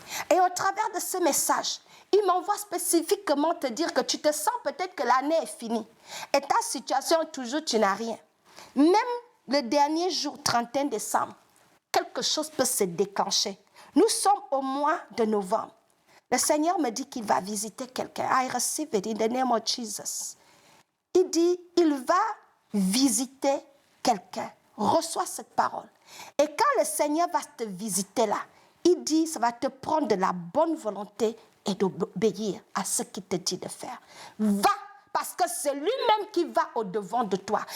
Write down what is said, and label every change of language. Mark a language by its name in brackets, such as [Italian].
[French] Et au travers de ce message, il m'envoie spécifiquement te dire que tu te sens peut-être que l'année est finie. Et ta situation, toujours, tu n'as rien. Même le dernier jour, 31 décembre, quelque chose peut se déclencher. Nous sommes au mois de novembre. Le Seigneur me dit qu'il va visiter quelqu'un. [English] I receive it in the name of Jesus. [French] Il dit, il va visiter quelqu'un. Reçois cette parole. Et quand le Seigneur va te visiter là, il dit, ça va te prendre de la bonne volonté et d'obéir à ce qu'il te dit de faire. Va, parce que c'est lui-même qui va au-devant de toi.